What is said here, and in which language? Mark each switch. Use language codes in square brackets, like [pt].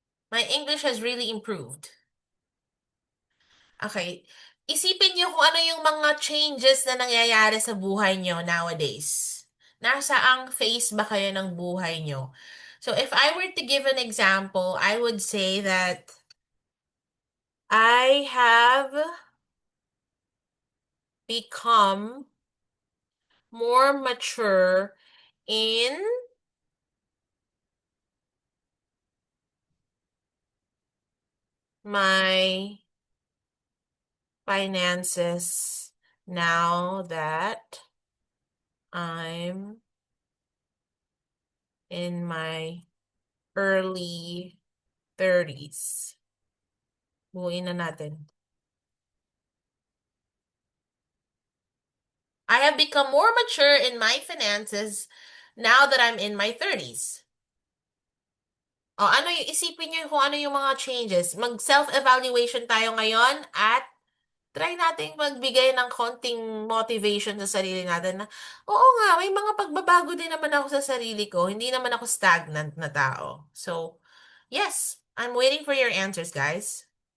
[en] My English has really improved. Okay. [tl] Isipin niyo kung ano yung mga changes na nangyayari sa buhay niyo nowadays. Nasa ang phase ba kayo ng buhay niyo? [en] So if I were to give an example, I would say that I have become more mature in my finances now that I'm in my early 30s. [tl] Buuin na natin. [en] I have become more mature in my finances now that I'm in my 30s. [tl] O, ano yung isipin niyo kung ano yung mga changes. Mag-self-evaluation tayo ngayon at try nating magbigay ng konting motivation sa sarili natin na, oo nga, may mga pagbabago din naman ako sa sarili ko. Hindi naman ako stagnant na tao. [en] So, yes, I'm waiting for your answers, guys.